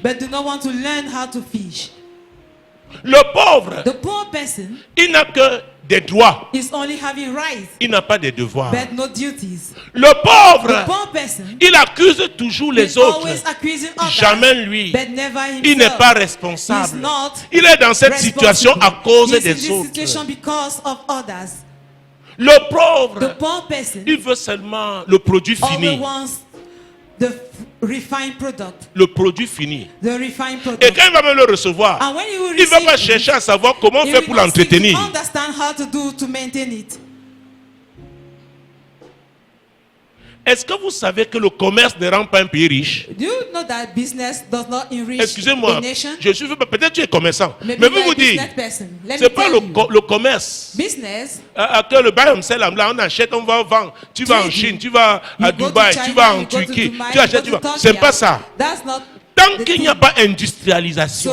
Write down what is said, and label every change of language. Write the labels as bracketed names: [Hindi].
[English] but do not want to learn how to fish. [French] Le pauvre, [English] The poor person [French] il n'a que des droits, [English] is only having rights, [French] il n'a pas de devoirs. [English] but no duties. [French] Le pauvre, [English] The poor person [French] il accuse toujours les [English] is [French] autres, [English] always accusing others, [French] jamais lui. [English] but never himself. [French] Il n'est pas [English] He is [French] responsable. [English] not [French] Il est dans cette situation à [English] responsible. [French] cause [English] He is in [French] des [English] this situation [French] autres. [English] because of others. [French] Le pauvre, [English] The poor person [French] il veut seulement le produit [English] always [French] fini. [English] wants the refined product. [French] Le produit fini. [English] The refined [French] Et [English] product. [French] quand il va même le recevoir, [English] And when you will [French] il ne va [English] receive [French] pas [English] it, [French] chercher à savoir comment [English] he [French] faire [English] will [French] pour [English] not seek to [French] l'entretenir. [English] understand how to do to maintain it. [French] Est-ce que vous savez que le commerce ne rend pas un pays riche? [English] Do you know that business does not enrich [French] Excusez-moi, [English] a nation? [French] je suis peut-être tu es commerçant, [English] Maybe [French] mais [English] you [French] vous [English] are a [French] vous dites, [English] business person. Let [French] c'est [English] me [French] pas [English] tell you. [French] le commerce. [English] Business, [French] Que le bail là, on achète, on va vendre. Tu vas en [English] Trading. [French] Chine, tu vas à [English] You go to [French] Dubaï, [English] China, [French] tu vas en [English] you go to [French] Turquie, [English] Dubai, [French] tu [English] you [French] achètes, [English] go [French] tu [English] to [French] vas. [English] Turkey. [French] C'est pas ça. [English] That's not [French] Tant [English] the [French] qu'il n'y a [English] thing. [French] pas industrialisation,